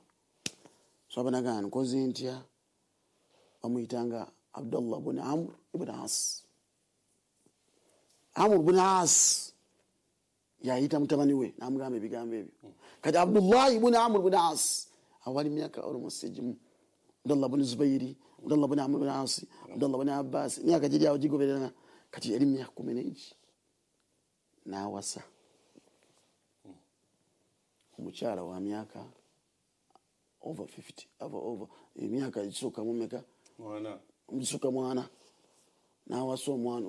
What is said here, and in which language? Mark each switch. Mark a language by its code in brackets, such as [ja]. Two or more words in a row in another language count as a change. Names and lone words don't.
[lg] Sahaba nagamba nkoze ntya bamuyitanga Abdullah ibn Amr ibn As. Amr ibn As yayita mutabani we n'amugamba ebigambo ebyo. Kati Abdullah ibn Amr ibn As awali myaka almost egimu. Abdullah ibn Zubairi, Abdullah ibn Amr ibn As, Abdullah ibn Abbas myaka giri awo gigobererana kati yali myaka 11 n'awasa omukyala wa myaka over 50 over emyaka ekisooka mu meka omusooka mwana n'awasa omwana